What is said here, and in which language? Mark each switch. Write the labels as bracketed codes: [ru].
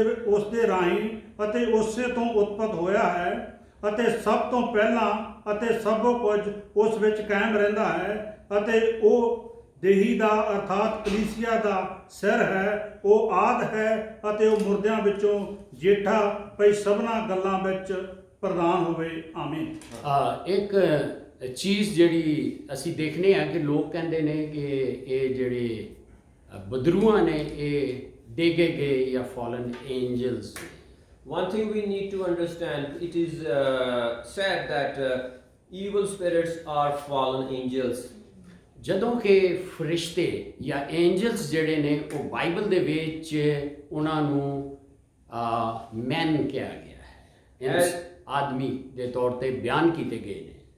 [pa] ਉਸ ਦੇ ਰਾਹੀਂ ਅਤੇ ਉਸੇ ਤੋਂ ਉਤਪਤ ਹੋਇਆ ਹੈ, ਅਤੇ ਸਭ ਤੋਂ ਪਹਿਲਾਂ ਅਤੇ ਸਭੋ ਕੁਝ ਉਸ ਵਿੱਚ ਕਾਇਮ ਰਹਿੰਦਾ ਹੈ, ਅਤੇ ਉਹ ਦੇਹੀ ਦਾ ਅਰਥਾਤ ਕਲੀਸਿਆ ਦਾ ਸਿਰ ਹੈ, ਉਹ ਆਦ ਹੈ ਅਤੇ ਉਹ ਮੁਰਦਿਆਂ ਵਿੱਚੋਂ ਜੇਠਾ, ਭਈ ਸਭਨਾਂ ਗੱਲਾਂ ਵਿੱਚ ਪ੍ਰਧਾਨ ਹੋਵੇ। ਆਮੀਨ। ਇੱਕ ਚੀਜ਼ ਜਿਹੜੀ ਅਸੀਂ ਦੇਖਨੇ ਆ ਕਿ ਲੋਕ ਕਹਿੰਦੇ ਨੇ ਕਿ ਇਹ ਜਿਹੜੇ ਬਦਰੂਆਂ ਨੇ ਇਹ ਡੇਗੇ ਗਏ ਜਾਂ fallen Angeles. [en] One thing we need to understand, it is said that evil spirits are fallen angels. [pa] ਜਦੋਂ ਕਿ ਫਰਿਸ਼ਤੇ ਜਾਂ ਐਂਜਲਸ ਜਿਹੜੇ ਨੇ ਉਹ ਬਾਈਬਲ ਦੇ ਵਿੱਚ ਉਹਨਾਂ ਨੂੰ ਮੈਨ ਕਿਹਾ ਗਿਆ ਹੈ, ਆਦਮੀ ਦੇ ਤੌਰ ਤੇ ਬਿਆਨ ਕੀਤੇ ਗਏ ਨੇ।